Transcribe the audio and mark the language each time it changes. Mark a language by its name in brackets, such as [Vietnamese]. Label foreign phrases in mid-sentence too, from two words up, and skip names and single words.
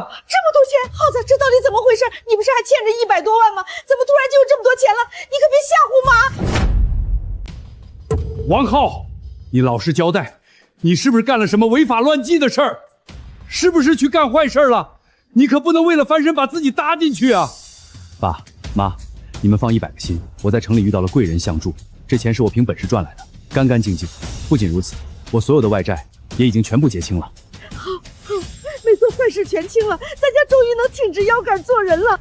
[Chinese] 多錢，耗子，這到底怎麼回事？你不是還欠着100多萬吗？怎么突然就有这麼多錢了？你可別嚇唬媽！王浩，你老實交代，你是不是幹了什麼違法亂紀的事兒？是不是去幹壞事了？你可不能為了翻身把自己搭進去啊！爸媽，你們放100個心，我在城裡遇到了貴人相助，這錢是我憑本事賺來的，乾乾淨淨。不僅如此，我所有的外債也已經全部結清了。好，沒做壞事全清了，咱家終於能挺直腰桿做人了。